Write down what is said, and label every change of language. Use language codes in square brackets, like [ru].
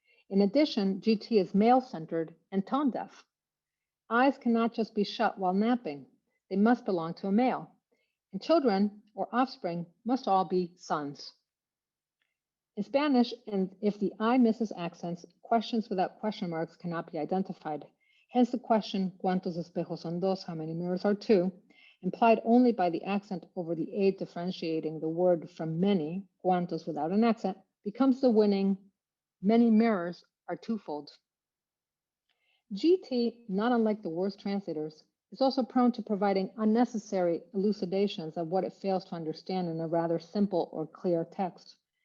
[en] In addition, GT is male-centered and tone-deaf. Eyes cannot just be shut while napping. They must belong to a male. And children, or offspring, must all be sons. In Spanish, and if the I misses accents, questions without question marks cannot be identified. Hence the question, [es] ¿cuántos espejos son dos? [en] How many mirrors are two? Implied only by the accent over the A differentiating the word from many, ¿cuántos without an accent, becomes the winning, many mirrors are twofold. GT, not unlike the worst translators, is also prone to providing unnecessary elucidations of what it fails to understand in a rather simple or clear text.